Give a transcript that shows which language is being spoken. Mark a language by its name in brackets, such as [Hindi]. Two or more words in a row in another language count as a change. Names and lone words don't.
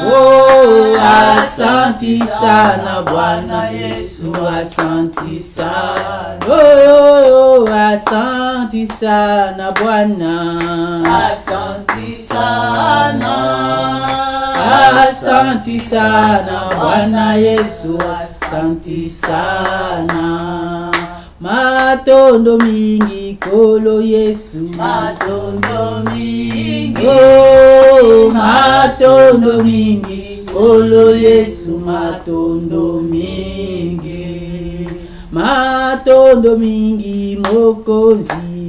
[Swahili] oh asante sana Bwana Yesu, asante sana, oh asante sana Bwana. Asante sana. Asante sana Bwana Yesu, asante sana. [Lingala] Matondo mingi kolo Yesu, Matondo mingi. oh matondo mingi kolo Yesu, matondo mingi, matondo mingi mokonzi,